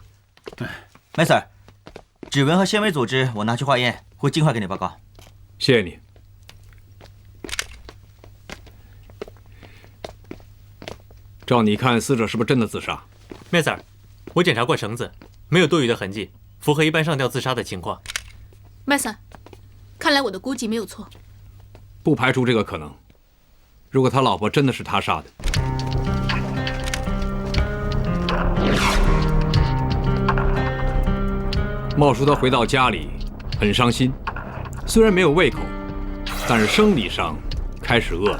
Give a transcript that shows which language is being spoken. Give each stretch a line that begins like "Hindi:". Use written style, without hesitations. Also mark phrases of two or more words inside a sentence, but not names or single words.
Chinese: 麥 Sir， 指紋和纖維組織我拿去化驗，會盡快給你報告。謝謝你。照你看，死者是不是真的自殺？麥 Sir， 我檢查過繩子，沒有多餘的痕跡，符合一般上吊自殺的情況。麥 Sir，看來我的估計沒有錯。不排除這個可能。如果他老婆真的是他殺的，茂叔他回到家裡很傷心，雖然沒有胃口，但是生理上開始餓了。